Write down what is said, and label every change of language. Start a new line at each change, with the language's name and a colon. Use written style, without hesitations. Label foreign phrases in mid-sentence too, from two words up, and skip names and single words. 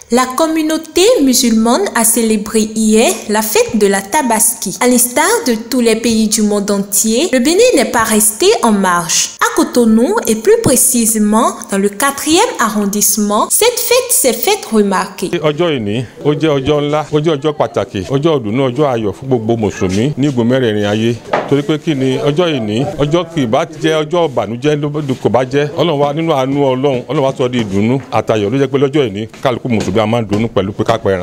French: La communauté musulmane a célébré hier la fête de la Tabaski. À l'instar de tous les pays du monde entier, le Bénin n'est pas resté en marge. À Cotonou et plus précisément dans le 4e arrondissement, cette fête s'est faite remarquer.
Yoruba: Ọjọ́ ìní, ó jẹ́ ọjọ́ ńlá, ó jẹ́ ọjọ́ pàtàkì, ọjọ́ ìdùnnú, ọjọ́ ayọ̀ fún gbogbo mùsùlùmí ní igun mẹ́rẹ̀ẹ̀rin ayé. Torí pé kí ni ọjọ́ ìní, ọjọ́ kì í bá jẹ́ ọjọ́ ìbànújẹ́ kò bá jẹ́. Ọlọ́run wa nínú àánú Ọlọ́run wa sọ di ìdùnnú àtayọ̀ ló jẹ́ pé lọ́jọ́ ìní kálukú mùsùlùmí a máa ń dunnú pẹ̀lú pé ká pẹran.